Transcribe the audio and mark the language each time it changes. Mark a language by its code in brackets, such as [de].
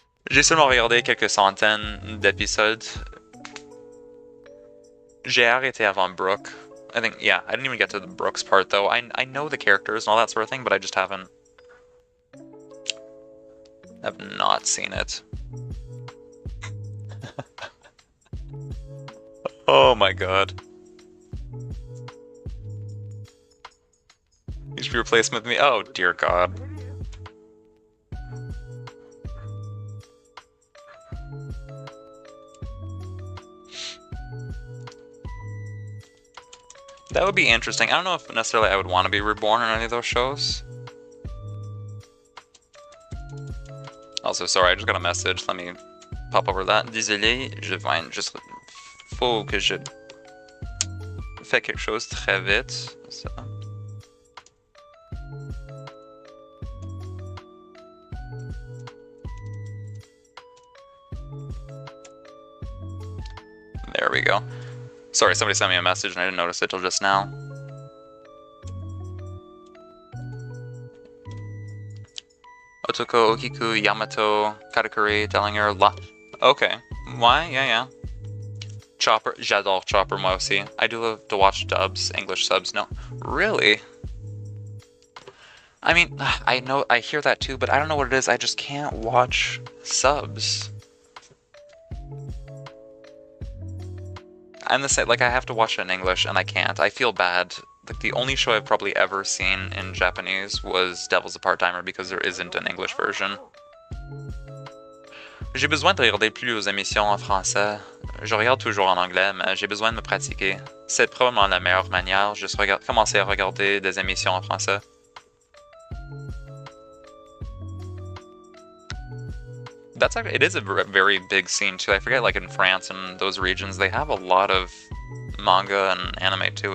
[fr] J'ai seulement regardé quelques centaines d'épisodes. J'ai arrêté avant Brooke. [en] I think, yeah, I didn't even get to the Brooks part, though. I know the characters and all that sort of thing, but I just haven't... I've not seen it. Oh my god. You should be replaced with me. Oh dear god. That would be interesting. I don't know if necessarily I would want to be reborn in any of those shows. Also, sorry, I just got a message. Let me pop over that. [fr] Désolé, je viens juste... Faut que je fais quelque chose très vite. Ça. [en] There we go. Sorry, somebody sent me a message and I didn't notice it till just now. Otoko, Okiku, Yamato, Katakuri, Dellinger, Okay. Why? Yeah. [fr] Chopper, j'adore Chopper, moi aussi. [en] I do love to watch dubs, English subs, no. Really? I mean, I know, I hear that too, but I don't know what it is, I just can't watch subs. I'm the same, like I have to watch it in English and I can't, I feel bad. Like the only show I've probably ever seen in Japanese was Devil's a Part-Timer because there isn't an English version. [fr] J'ai besoin de regarder plus aux émissions en français. Je regarde toujours en anglais, mais j'ai besoin de me pratiquer. C'est probablement la meilleure manière, juste commencer à regarder des émissions en français. [en] That's actually, it is a very big scene too. I forget, like in France and those regions, they have a lot of manga and anime too.